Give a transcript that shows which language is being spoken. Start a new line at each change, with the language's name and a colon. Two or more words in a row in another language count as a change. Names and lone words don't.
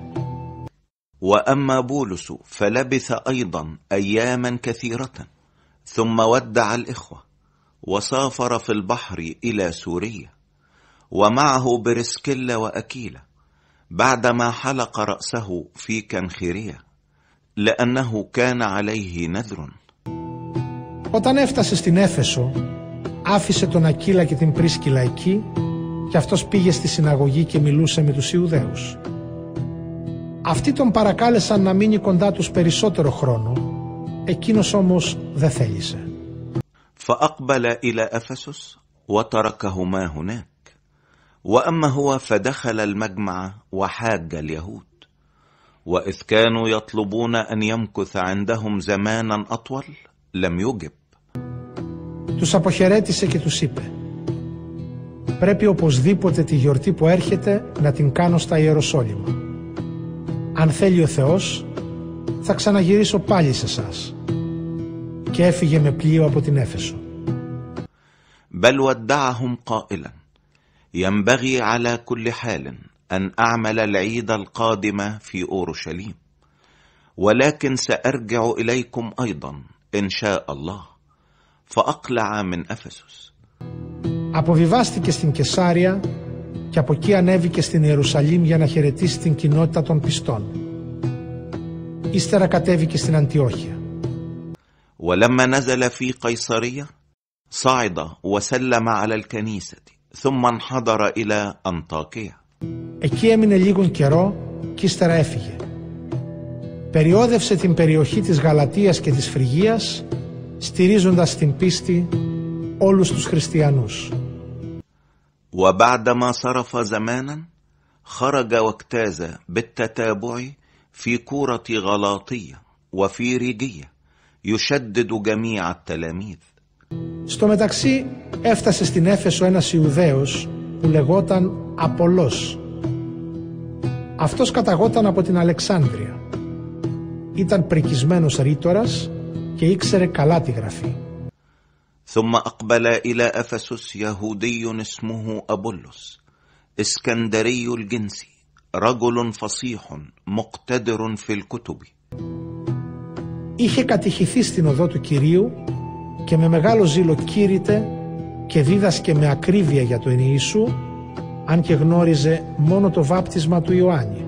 Arabic: وأما بولس فلبث أيضا أياما كثيرة ثم ودع الإخوة وسافر في البحر إلى سوريا ومعه برسكيلا وأكيلا بعدما حلق رأسه في كنخيرية لأنه كان عليه نذر.
Greek: Όταν έφτασε στην Έφεσο, άφησε τον Ακύλα και την Πρίσκιλα εκεί και αυτός πήγε στη συναγωγή και μιλούσε με τους Ιουδαίους. Αυτοί τον παρακάλεσαν να μείνει κοντά τους περισσότερο χρόνο, εκείνος όμως δεν θέλησε.
Arabic: فأقبل إلى أفسس وتركهما هناك وأما هو فدخل المجمع وحاج اليهود وإذ كانوا يطلبون أن يمكث عندهم زمانا أطول لم يجب.
Greek: Τους αποχαιρέτησε και τους είπε: πρέπει οπωσδήποτε τη γιορτή που έρχεται να την κάνω στα Ιεροσόλυμα. Αν θέλει ο Θεός, θα ξαναγυρίσω πάλι σε εσάς. Και έφυγε με πλοίο από την Έφεσο.
Arabic: بل ودعهم قائلا ينبغي على كل حال أن أعمل العيد القادم في أورشليم ولكن سأرجع إليكم أيضا إن شاء الله. فأقلع من أفسس.
Greek: Αποβιβάστηκε στην Κεσάρια και από εκεί ανέβηκε στην Ιερουσαλήμ για να χαιρετήσει την κοινότητα των πιστών. Ύστερα κατέβηκε στην Αντιόχεια.
Arabic: ولما نزل في قيصرية صعد وسلم على الكنيسة ثم انحدر إلى أنطاكية.
Greek: Εκεί έμεινε λίγον καιρό και ύστερα έφυγε. Περιόδευσε την περιοχή της Γαλατίας και της Φρυγίας, στηρίζοντας στην πίστη όλους τους χριστιανούς.
Arabic: وبعدما صرف زمانا خرج واجتاز بالتتابع في كورة غلاطية وفي ريجية يشدد جميع التلاميذ.
Greek: Στο μεταξύ έφτασε στην Έφεσο ένας Ιουδαίος που λεγόταν Απολός. Αυτός καταγόταν από την Αλεξάνδρεια. Ήταν πρικισμένος ρήτορας και ήξερε καλά τη γραφή.
Arabic: ثم أقبل إلى أفسس يهودي اسمه أبولس اسكندري الجنس رجل فصيح مقتدر في الكتب.
Greek: Είχε κατηχηθεί στην οδό του Κυρίου και με μεγάλο ζήλο κήρυτε και δίδασκε με ακρίβεια για τον Ιησού, αν και γνώριζε μόνο το βάπτισμα του Ιωάννη.